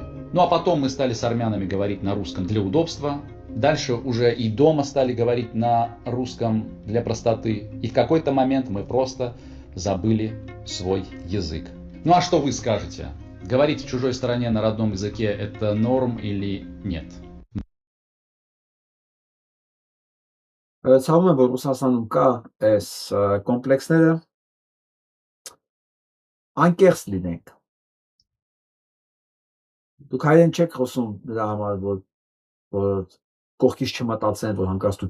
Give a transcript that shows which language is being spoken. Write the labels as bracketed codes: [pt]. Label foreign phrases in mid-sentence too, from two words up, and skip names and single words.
[ru] Ну а потом мы стали с армянами говорить на русском для удобства. Дальше уже и дома стали говорить на русском для простоты. И в какой-то момент мы просто забыли свой язык. Ну а что вы скажете? Говорить в чужой стране на родном языке — это норм или нет? [hy] Ցավում եմ, որ Ռուսաստանում կա այս կոմպլեքսները, անկեղծ լինենք։ Դուք հայերեն չեք խոսում դրա համար, որ կողքից չմտածեն, որ հանկարծ դուք